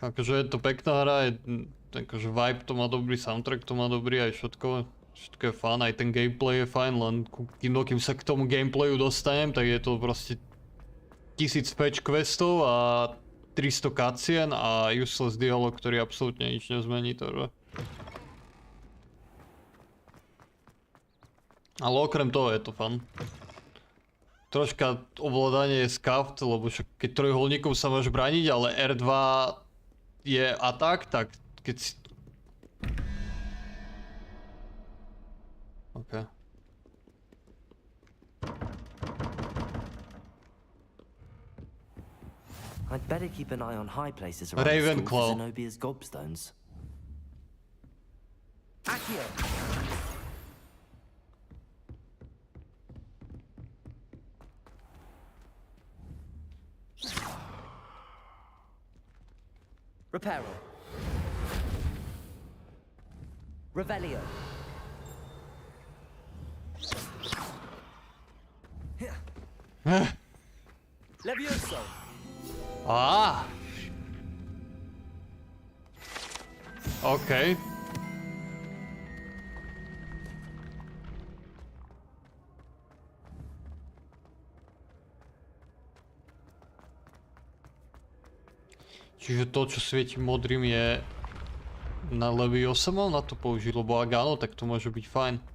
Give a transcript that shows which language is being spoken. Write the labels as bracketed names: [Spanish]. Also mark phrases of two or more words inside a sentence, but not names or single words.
[Slovak] Akože je to pekná hra, akože vibe to má dobrý, soundtrack to má dobrý, aj všetko je fajn, aj ten gameplay je fajn, len kým sa k tomu gameplayu dostanem, tak je to proste 1000 patch questov a 300 cutscene a [English] useless dialog, [Slovak] ktorý absolútne nič nezmení, takže. Ale okrem toho je to fun. Troška ovládanie je scuffed, lebo však keď trojuholníkom sa máš brániť, ale R2 je atak, tak keď si... OK. [English] I'd better keep an eye on high places around the school for Zenobia's gobstones. [Slovak] Accio. Reparo. Revelio. Levioso. Ah. OK. Čiže to, čo svieti modrým, je na Leviosa mal na to použiť, lebo ak áno, tak to môže byť fajn.